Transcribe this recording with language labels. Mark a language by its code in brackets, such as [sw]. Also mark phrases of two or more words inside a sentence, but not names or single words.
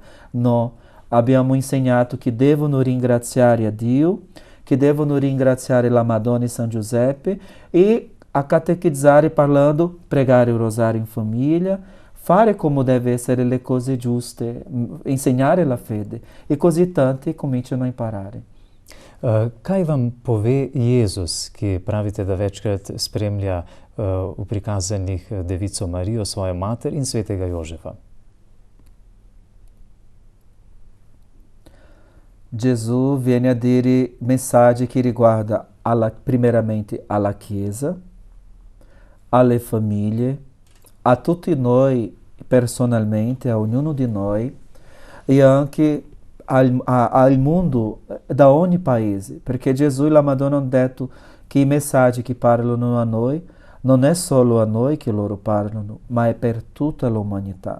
[it] No, abbiamo insegnato che devono ringraziare a Dio, che devono ringraziare la Madonna e San Giuseppe e a catechizzare parlando, pregare il rosario in famiglia, fare come deve essere le cose giuste, insegnare la fede. E così tanti cominciano a imparare. [sl] Kaj vam pove Jezus, ki pravite, da večkrat spremlja v prikazanih Devico Marijo, svojo mater in svetega Jožefa? [it] Gesù viene a dire mensaggi che riguarda primeramente alla Chiesa, alle famiglie, a tutti noi personalmente, a ognuno di noi e anche al mondo da ogni paese, perché Gesù e la Madonna hanno detto che i messaggi che parlano a noi non è solo a noi che loro parlano, ma è per tutta l'umanità.